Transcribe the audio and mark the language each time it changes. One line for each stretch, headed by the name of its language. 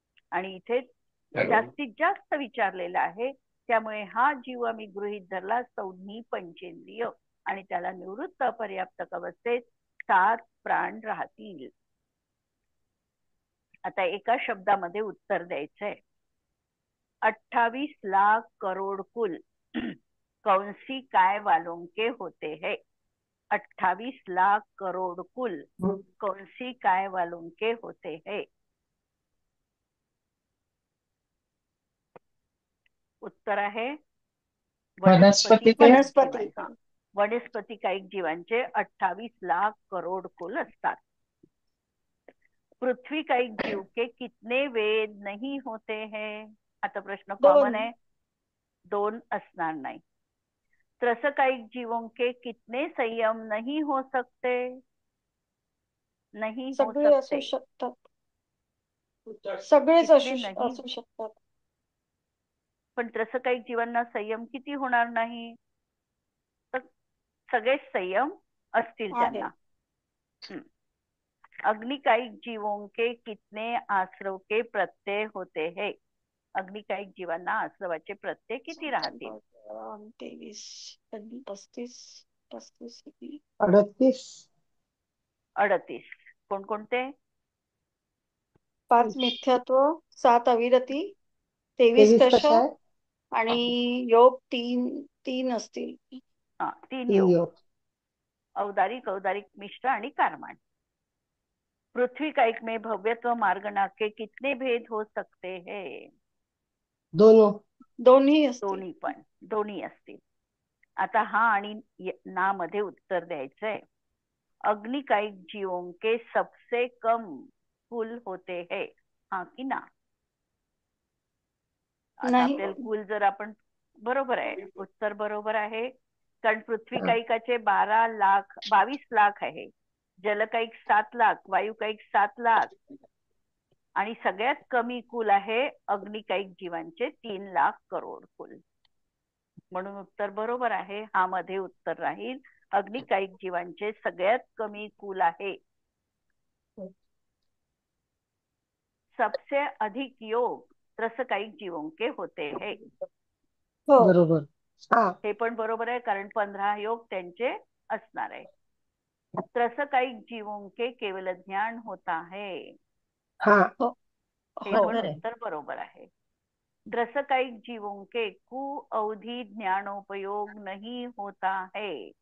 Marathi: आणि इथे जास्तीत जास्त विचारलेला आहे, त्यामुळे हा जीव आम्ही गृहीत धरला संज्ञी पंचेंद्रिय आणि त्याला निवृत्त अपर्याप्त अवस्थेत 7 प्राण राहतील. आता एका शब्दामध्ये उत्तर द्यायचंय.
Hindi: 28 लाख करोड़ कुल कौन सी काय वालों के होते हैं? 28 लाख करोड़ कुल कौन सी काय वालों के होते हैं?
Marathi: उत्तर आहे वनस्पती वनस्पती. वनस्पती कायिक जीवांचे 28 लाख करोड़ कुल असतात.
Hindi: पृथ्वी कायिक जीव के कितने वेद नहीं होते हैं?
Marathi: आता प्रश्न कॉमन आहे, 2 असणार नाही.
Hindi: त्रसकायिक जीवों के कितने संयम नहीं हो सकते? नहीं हो
Marathi: सगळे असू शकतात. सगळेच कितने नाही, असू शकतात. पण त्रसकायिक जीवांना संयम किती होणार नाही? तर सगळेच संयम असतील आहे. त्यांना.
Hindi: अग्निकायिक जीवों के कितने आश्रव के प्रत्यय होते हैं?
Marathi: अग्निकायिक जीवांना आश्रवाचे प्रत्यय किती राहतील? 23, 35, 35, 38. 38. कोणकोणते? 5 मिथ्यात्व, 7 अविरती, 23 23 कशा कशा आहे? आणि योग 3 असतील. 3 तीन योग. योग. औदारिक, औदारिक मिश्र आणि कारमान.
Hindi: पृथ्वी कायिक में भव्यत्व मार्गना के कितने भेद हो सकते हैं?
Marathi: दोन्ही असतील. दोन्ही असतील. आता हा आणि ना मध्ये उत्तर द्यायचंय.
Hindi: अग्निकायिक जीवों के सबसे कम कुल होते हैं, हा की ना?
Marathi: आता नाही. आपल्याला कुल जर आपण, बरोबर आहे, उत्तर बरोबर आहे. कारण पृथ्वी कायिकाचे 22 लाख आहे, जलकायिक 7 लाख, वायुकायिक 7 लाख आणि सगळ्यात कमी कुल आहे अग्निकायिक जीवांचे 3 लाख करोड कुल. म्हणून उत्तर बरोबर आहे. हा मध्ये उत्तर राहील. अग्निकायिक जीवांचे सगळ्यात कमी कुल आहे.
Hindi: सबसे अधिक योग त्रसकायिक जीवों के होते हैं.
Marathi: बरोबर. हे पण बरोबर आहे, कारण 15 योग त्यांचे असणार आहे.
Hindi: त्रसकायिक जीवों के केवल ज्ञान होता है.
Marathi: हे पण उत्तर बरोबर आहे.
Hindi: त्रसकायिक जीवों के कु अवधि ज्ञानोपयोग नहीं होता है.